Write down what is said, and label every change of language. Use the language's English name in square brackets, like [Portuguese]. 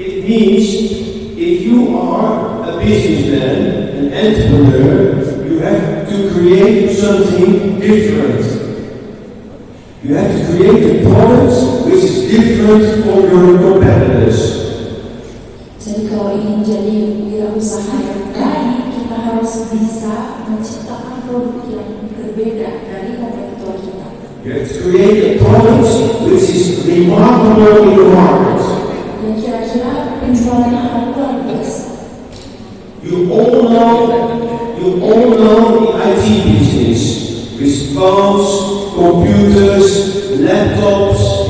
[English] It means if you are a businessman, an entrepreneur, you have to create something different. You have to create a product which is different from your competitors. [Indonesian] Jadi kalau ingin menjadi wirausaha yang baik, kita harus bisa menciptakan produk yang berbeda dari kompetitor kita. [English] You have to create a product which is remarkable in the market. [Indonesian] Dan kira-kira penjualannya akan luar biasa. [English] You all know the IT business with phones, computers, laptops.